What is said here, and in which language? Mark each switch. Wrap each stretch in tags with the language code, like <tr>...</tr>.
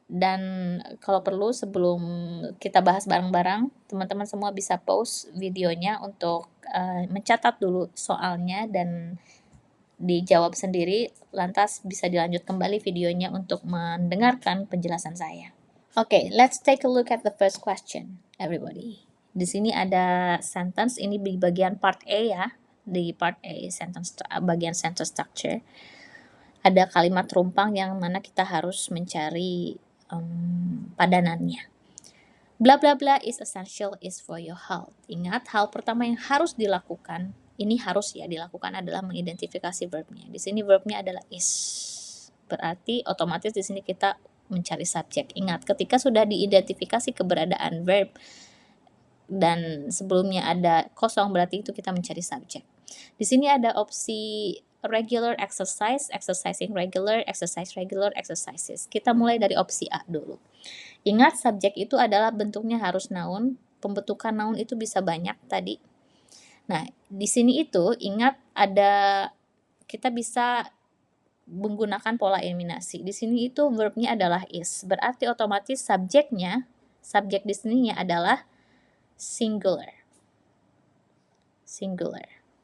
<id>Dan kalau perlu sebelum kita bahas bareng-bareng, teman-teman semua bisa pause videonya untuk mencatat dulu soalnya dan dijawab sendiri, lantas bisa dilanjut kembali videonya untuk mendengarkan penjelasan saya.</id> <en>Okay, let's take a look at the first question, everybody.</en> <id>Di sini ada sentence, ini di bagian part A ya, di part A, bagian sentence structure. Ada kalimat rumpang yang mana kita harus mencari padanannya.</id> <en>Bla bla bla is essential is for your health.</en> <id>Ingat, hal pertama yang harus dilakukan, ini harus ya dilakukan adalah mengidentifikasi verbnya. Di sini verbnya adalah is. Berarti otomatis di sini kita mencari subjek. Ingat, ketika sudah diidentifikasi keberadaan verb dan sebelumnya ada kosong, berarti itu kita mencari subjek. Di sini ada opsi</id> <en>regular exercise, exercising regular, exercise regular, exercises.</en> <id>Kita mulai dari opsi A dulu. Ingat, subjek itu adalah bentuknya harus noun, pembentukan noun itu bisa banyak tadi. Nah, di sini itu ingat ada kita bisa menggunakan pola eliminasi. Di sini itu verbnya adalah is, berarti otomatis subjeknya, subjek di sininya adalah singular. Singular.</id>